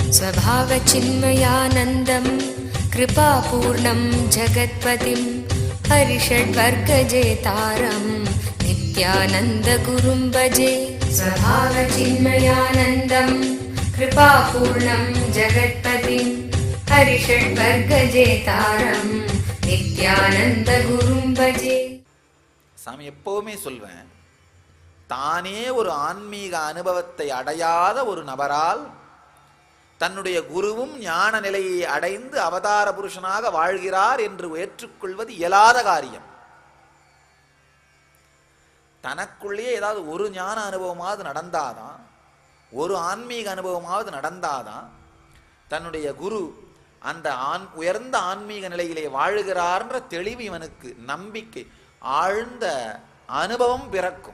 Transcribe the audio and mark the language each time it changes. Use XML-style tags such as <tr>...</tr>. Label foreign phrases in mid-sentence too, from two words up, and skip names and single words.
<sa>स्वभावचिन्मयानन्दं कृपापूर्णं जगत्पतिं हरिषड्वर्गजेतारं नित्यानन्दगुरुं भजे। स्वभावचिन्मयानन्दं कृपापूर्णं जगत्पतिं हरिषड्वर्गजेतारं नित्यानन्दगुरुं भजे.</sa> <ta>சாமி எப்பவுமே சொல்வேன், தானே ஒரு ஆன்மீக அனுபவத்தை அடையாத ஒரு நபரால் தன்னுடைய குருவும் ஞான நிலையை அடைந்து அவதார புருஷனாக வாழ்கிறார் என்று ஏற்றுக்கொள்வது இயலாத காரியம். தனக்குள்ளேயே ஏதாவது ஒரு ஞான அனுபவமாவது நடந்தாதான், ஒரு ஆன்மீக அனுபவமாவது நடந்தாதான் தன்னுடைய குரு அந்த உயர்ந்த ஆன்மீக நிலையிலே வாழுகிறார்ன்ற தெளிவு இவனுக்கு நம்பிக்கை, ஆழ்ந்த அனுபவம் பிறக்கும்.</ta>